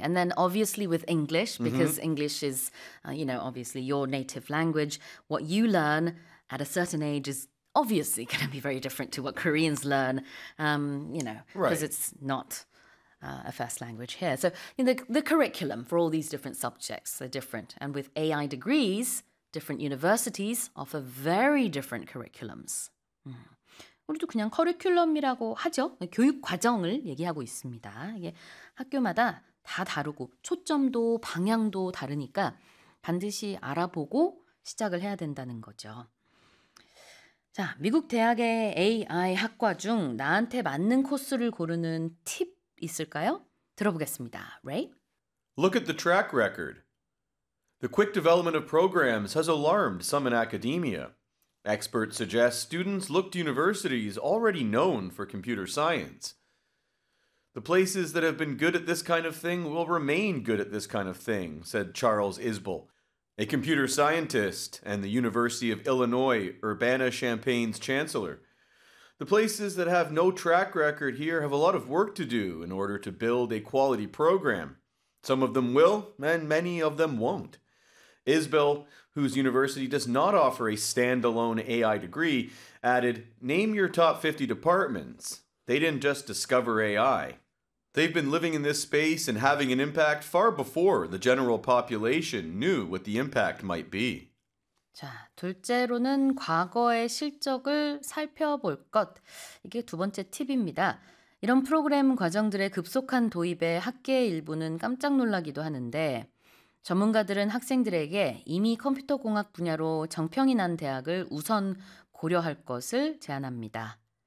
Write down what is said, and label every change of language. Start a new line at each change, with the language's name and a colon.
English: And then obviously with English, because English is, you know, obviously your native language, what you learn at a certain age is obviously going to be very different to what Koreans learn, you know, because it's not... a first language here. So you know, the curriculum for all these different subjects are different. And with AI degrees, different universities offer very different curriculums.
Korean: 우리도 그냥 커리큘럼이라고 하죠. 교육 과정을 얘기하고 있습니다. 이게 학교마다 다 다르고 초점도 방향도 다르니까 반드시 알아보고 시작을 해야 된다는 거죠. 자, 미국 대학의 AI 학과 중 나한테 맞는 코스를 고르는 팁 있을까요? 들어보겠습니다. Ray?
English: Look at the track record. The quick development of programs has alarmed some in academia. Experts suggest students look to universities already known for computer science. The places that have been good at this kind of thing will remain good at this kind of thing, said Charles Isbell, a computer scientist and the University of Illinois Urbana-Champaign's chancellor. The places that have no track record here have a lot of work to do in order to build a quality program. Some of them will, and many of them won't. Isbell, whose university does not offer a standalone AI degree, added, "Name your top 50 departments. They didn't just discover AI. They've been living in this space and having an impact far before the general population knew what the impact might be.
Korean: 자, 둘째로는 과거의 실적을 살펴볼 것. 이게 두 번째 팁입니다. 이런 프로그램 과정들의 급속한 도입에 학계의 일부는 깜짝 놀라기도 하는데 전문가들은 학생들에게 이미 컴퓨터공학 분야로 정평이 난 대학을 우선 고려할 것을 제안합니다.